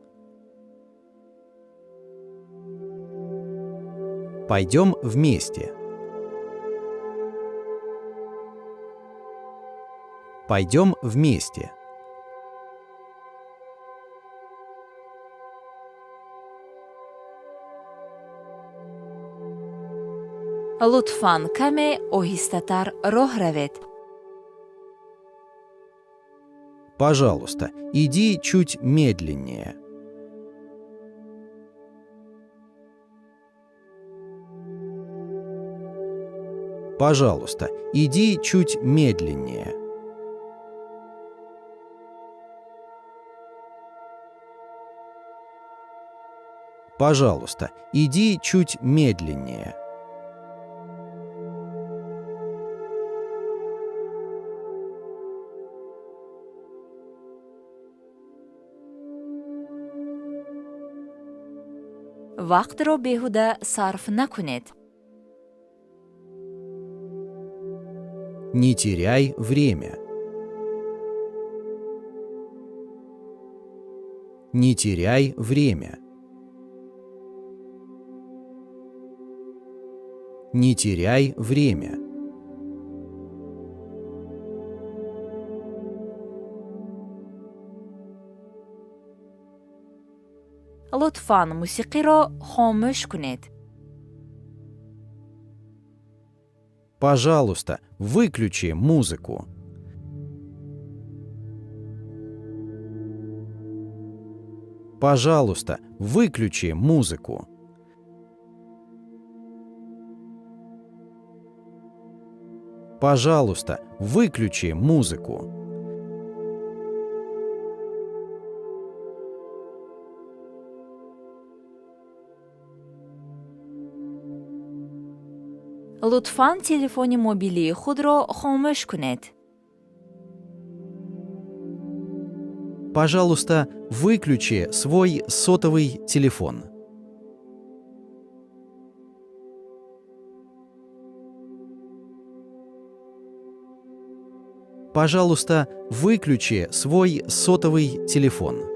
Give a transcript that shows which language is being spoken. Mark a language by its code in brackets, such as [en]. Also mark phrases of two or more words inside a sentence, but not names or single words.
[ru] Пойдем вместе. Пойдем вместе. [fa] لطفاً کمی آهسته‌تر راه روید. [ru] Пожалуйста, иди чуть медленнее. Пожалуйста, иди чуть медленнее. Пожалуйста, иди чуть медленнее. [fa] وقت را بیهوده صرف نکنید. [ru] Не теряй время. Не теряй время. Не теряй время. [fa] لطفاً موسیقی را خاموش کنید. [ru] Пожалуйста, выключи музыку. Пожалуйста, выключи музыку. Пожалуйста, выключи музыку. [fa] لطفاً تلفن موبیلی خود را خاموش کنید. [ru] Пожалуйста, выключи свой сотовый телефон. Пожалуйста, выключи свой сотовый телефон.